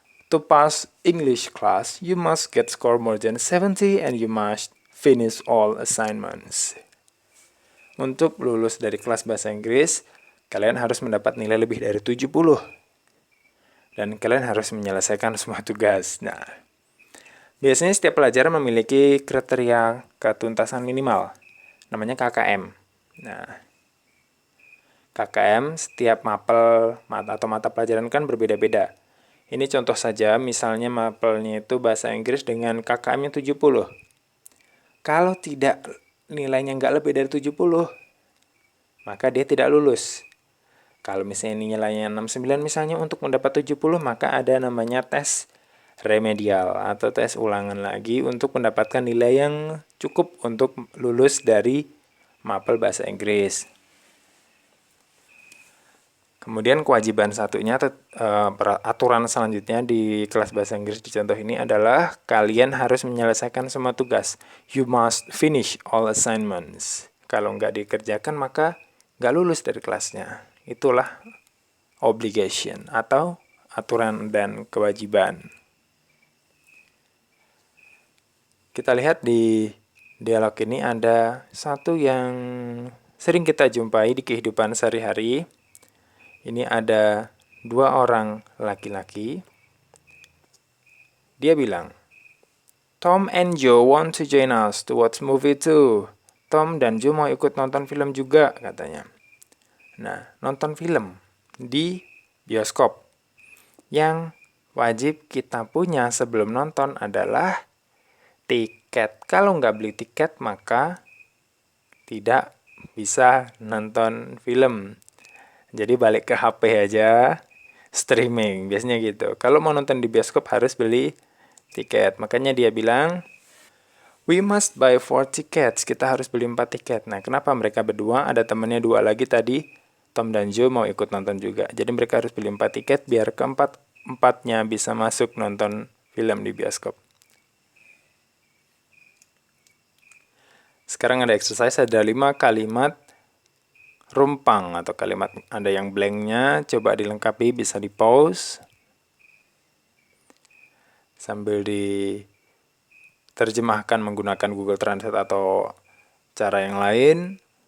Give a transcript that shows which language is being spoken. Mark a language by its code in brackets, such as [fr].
[en] To pass English class, you must get score more than 70 and you must finish all assignments. [id] Untuk lulus dari kelas bahasa Inggris, kalian harus mendapat nilai lebih dari 70. Dan kalian harus menyelesaikan semua tugas. Nah, biasanya setiap pelajaran memiliki kriteria ketuntasan minimal. Namanya KKM. Nah, KKM setiap mapel atau mata pelajaran kan berbeda-beda. Ini contoh saja, misalnya mapelnya itu bahasa Inggris dengan KKM-nya 70. Kalau tidak nilainya nggak lebih dari 70, maka dia tidak lulus. Kalau misalnya nilainya 69 misalnya, untuk mendapat 70, maka ada namanya tes remedial atau tes ulangan lagi untuk mendapatkan nilai yang cukup untuk lulus dari mapel bahasa Inggris. Kemudian kewajiban satunya, aturan selanjutnya di kelas bahasa Inggris di contoh ini adalah kalian harus menyelesaikan semua tugas. [en] You must finish all assignments. [id] Kalau nggak dikerjakan maka nggak lulus dari kelasnya. Itulah obligation atau aturan dan kewajiban. Kita lihat di dialog ini ada satu yang sering kita jumpai di kehidupan sehari-hari. Ini ada dua orang laki-laki. Dia bilang, [en] Tom and Joe want to join us to watch movie too. [id] Tom dan Joe mau ikut nonton film juga, katanya. Nah, nonton film di bioskop. Yang wajib kita punya sebelum nonton adalah tiket. Kalau nggak beli tiket, maka tidak bisa nonton film. Jadi balik ke HP aja, streaming, biasanya gitu. Kalau mau nonton di bioskop harus beli tiket. Makanya dia bilang, [en] we must buy 4 tickets. [id] Kita harus beli 4 tiket. Nah, kenapa mereka berdua? Ada temannya dua lagi tadi, Tom dan Joe mau ikut nonton juga. Jadi mereka harus beli 4 tiket biar keempat-empatnya bisa masuk nonton film di bioskop. Sekarang ada exercise, ada 5 kalimat rumpang atau kalimat ada yang blanknya, coba dilengkapi, bisa di pause sambil diterjemahkan menggunakan Google Translate atau cara yang lain.